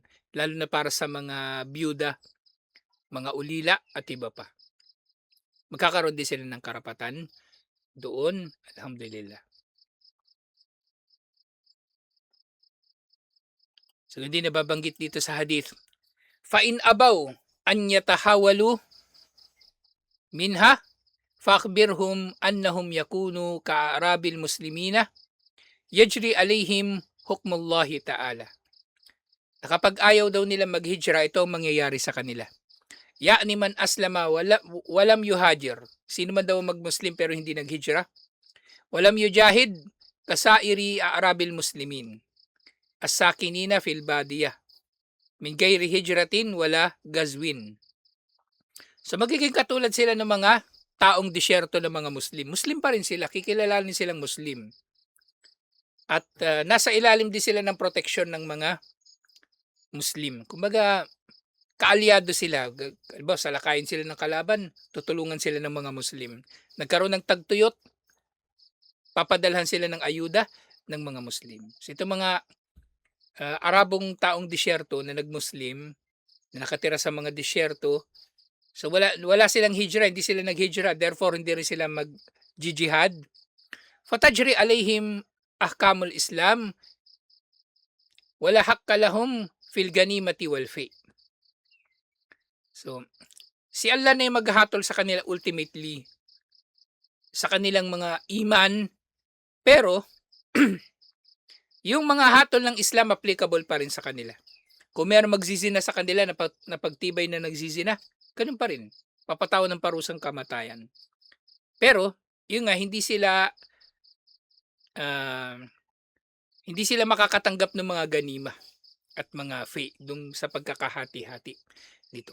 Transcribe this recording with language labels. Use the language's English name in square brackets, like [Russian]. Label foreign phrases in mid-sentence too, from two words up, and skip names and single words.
[Filipino] Lalo na para sa mga byuda, mga ulila at iba pa. Magkakaroon din sila ng karapatan doon, alhamdulillah. So hindi nababanggit dito sa hadith. [Arabic] فإن أبوا أن يتحولوا منها فأخبرهم أنهم يكونون كأعراب المسلمين يجري عليهم حكم الله تعالى. [Filipino] Na kapag ayaw daw nila maghijra, ito ang mangyayari sa kanila. [Arabic] يعني من أسلم ولم يهاجر. [Filipino] Sino man daw magmuslim pero hindi naghijra? [Arabic] ولم يجاهد كسائر أعراب المسلمين. الساكنين في البادية. من غير هجرة ولا غزو. [Filipino] So magiging katulad sila ng mga taong disyerto ng mga Muslim. Muslim pa rin sila, kikilalanin silang Muslim. At nasa ilalim din sila ng proteksyon ng mga Muslim. Kumbaga, kaalyado sila. Halimbawa, salakayin sila ng kalaban, tutulungan sila ng mga Muslim. Nagkaroon ng tagtuyot, papadalhan sila ng ayuda ng mga Muslim. So ito mga Arabong taong disyerto na nag-Muslim, na nakatira sa mga disyerto. So wala silang hijra, hindi sila naghijra, therefore hindi rin sila mag-jihad. [Arabic] فتجري عليهم أحكام الإسلام ولا حق لهم في الغنيمة والفيء. [Filipino] So si Allah na yung maghahatol sa kanila ultimately sa kanilang mga iman, pero yung mga hatol ng Islam applicable pa rin sa kanila. Kung meron magzizina sa kanila na pagtibay na nagzizina, ganun pa rin. Papatawan ng parusang kamatayan. Pero, yun nga, ah, hindi sila makakatanggap ng mga ganima at mga fee dun sa pagkakahati-hati dito.